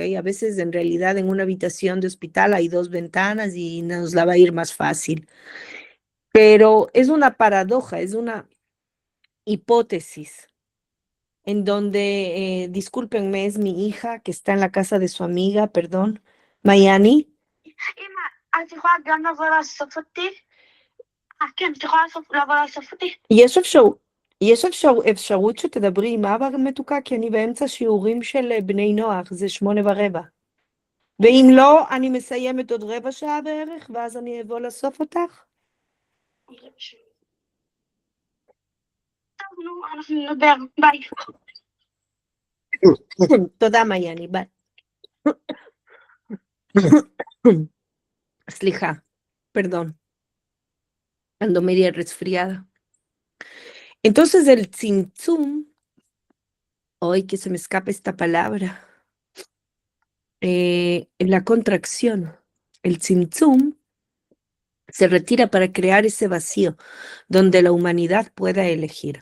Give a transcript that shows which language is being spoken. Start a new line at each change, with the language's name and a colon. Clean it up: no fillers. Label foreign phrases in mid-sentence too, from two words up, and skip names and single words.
Spanish: A veces en realidad en una habitación de hospital hay 2 ventanas y nos la va a ir más fácil. Pero es una paradoja, es una hipótesis en donde, discúlpenme, es mi hija que está en la casa de su amiga, perdón, Mayani.
Hebrew: יש אפשרות שתדברי עם אבא מתוקה, כי אני באמצע שיעורים של בני נוח, זה 8:15. ואם לא, אני מסיימת עוד רבע שעה בערך, ואז אני אבוא לאסוף אותך. טוב, נו, אנחנו נדבר, ביי. תודה, מעייני, ביי. סליחה,
Spanish: perdón, ando media resfriada. Entonces el tzimtzum, hoy que se me escapa esta palabra, la contracción, el tzimtzum se retira para crear ese vacío donde la humanidad pueda elegir.